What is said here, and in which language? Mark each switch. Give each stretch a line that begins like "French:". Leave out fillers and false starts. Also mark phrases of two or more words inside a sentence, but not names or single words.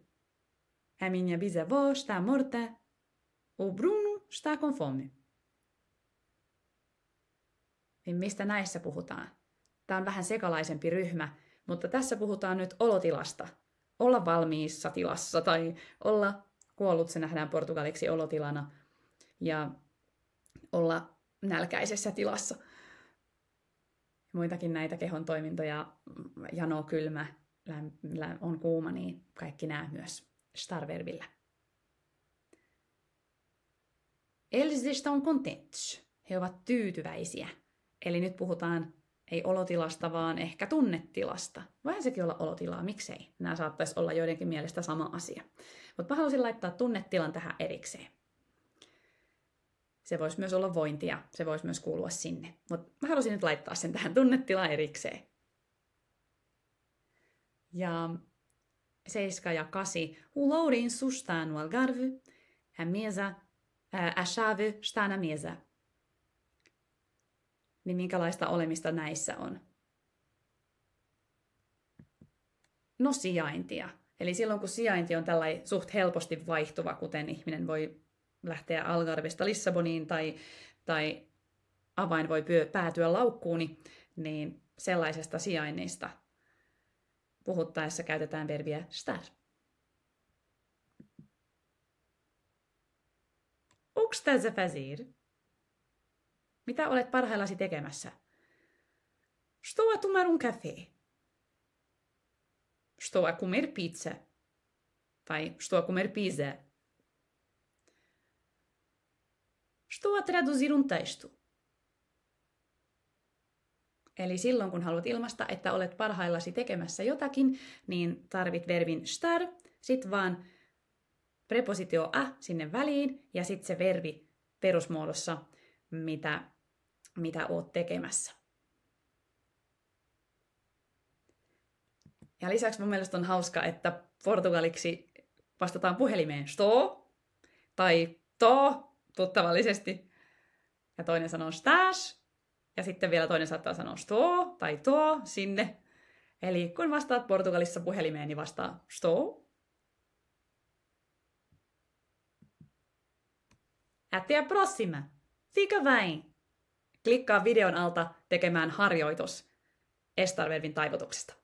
Portuguese: A minha bisavó está morta. O Bruno está com fome.
Finnish: Niin mistä näissä puhutaan? Tämä on vähän sekalaisempi ryhmä, mutta tässä puhutaan nyt olotilasta. Olla valmiissa tilassa tai olla kuollut, se nähdään portugaliksi olotilana. Ja olla nälkäisessä tilassa. Muitakin näitä kehon toimintoja, jano, kylmä, on kuuma, niin kaikki nämä myös estar-verbillä.
Portuguese: Eles estão contentes.
Finnish: He ovat tyytyväisiä. Eli nyt puhutaan ei olotilasta, vaan ehkä tunnetilasta. Voihan sekin olla olotilaa, miksei? Nämä saattaisi olla joidenkin mielestä sama asia. Mutta mä halusin laittaa tunnetilan tähän erikseen. Se voisi myös olla vointia, se voisi myös kuulua sinne. Mutta mä halusin nyt laittaa sen tähän tunnetilaan erikseen. Ja 7 ja 8.
Portuguese: O Lourenço está no Algarve. A chave está na mesa.
Finnish: Niin minkälaista olemista näissä on? No sijaintia. Eli silloin kun sijainti on tällainen suht helposti vaihtuva, kuten ihminen voi lähteä Algarvesta Lissaboniin tai avain voi päätyä laukkuun, niin sellaisesta sijainnista puhuttaessa käytetään verbiä estar.
Portuguese: O que estás a fazer?
Finnish: Mitä olet parhaillasi tekemässä?
Portuguese: Estou a tomar um café. Estou a comer pizza. Tai estou a comer pizza. Estou a traduzir um texto.
Finnish: Eli silloin kun haluat ilmaista, että olet parhaillasi tekemässä jotakin, niin tarvit verbin estar, sit vaan prepositio a sinne väliin ja sit se verbi perusmuodossa, mitä oot tekemässä. Ja lisäksi mun mielestä on hauska, että portugaliksi vastataan puhelimeen estou, tai to tuttavallisesti. Ja toinen sanoo estás. Ja sitten vielä toinen saattaa sanoa estou tai to sinne. Eli kun vastaat Portugalissa puhelimeen, niin vastaa estou.
Portuguese: Até a próxima. Fica bem.
Finnish: Klikkaa videon alta tekemään harjoitus estar-verbin taivutuksesta.